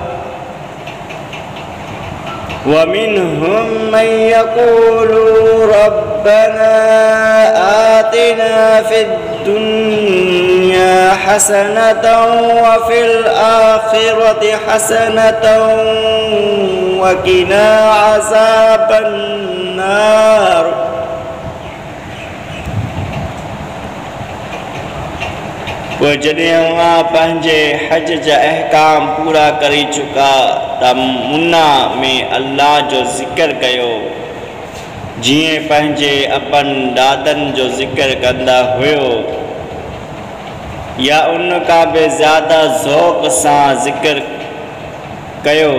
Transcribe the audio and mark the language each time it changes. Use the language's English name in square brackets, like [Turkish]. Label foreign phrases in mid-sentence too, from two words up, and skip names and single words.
[Arabic] ومنهم من يقول ربنا آتنا في الدنيا حسنة وفي الآخرة حسنة وقنا عذاب النار। [Sindhi] पोइ जॾहिं अवां पंहिंजे हज जा अहकाम पूरा करे चुका त मुन्ना में अल्लाह जो ज़िक्र कयो जीअं पंहिंजे अपनि ॾाॾनि जो ज़िक्र कंदा हुयो या उन खां बि ज़्यादा ज़ौक़ सां ज़िक्र कयो।